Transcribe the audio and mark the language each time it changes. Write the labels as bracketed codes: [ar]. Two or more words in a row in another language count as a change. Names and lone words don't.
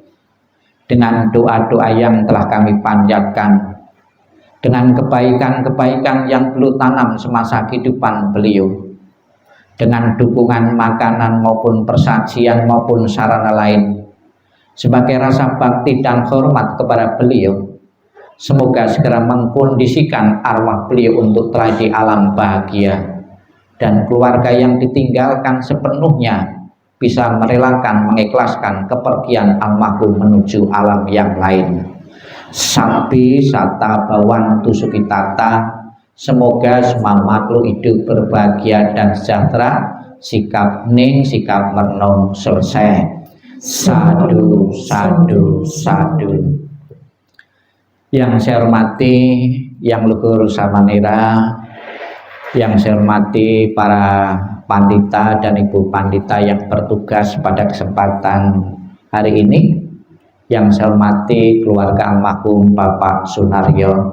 [id] Dengan doa-doa yang telah kami panjatkan, dengan kebaikan-kebaikan yang beliau tanam semasa kehidupan beliau, dengan dukungan makanan maupun persajian maupun sarana lain, sebagai rasa bakti dan hormat kepada beliau, Semoga segera mengkondisikan arwah beliau untuk telah di alam bahagia, dan keluarga yang ditinggalkan sepenuhnya bisa merelakan, mengikhlaskan kepergian almarhum menuju alam yang lain. [pi] Sabbi sata bawantu sukitata, [id] semoga semua makhluk hidup berbahagia dan sejahtera. Sikap ning sikap merenung selesai. [pi] Sadu sadu sadu. [id] Yang saya hormati yang luhur samanera, yang saya hormati para pandita dan ibu pandita yang bertugas pada kesempatan hari ini, yang saya hormati keluarga almarhum Bapak Sunaryo.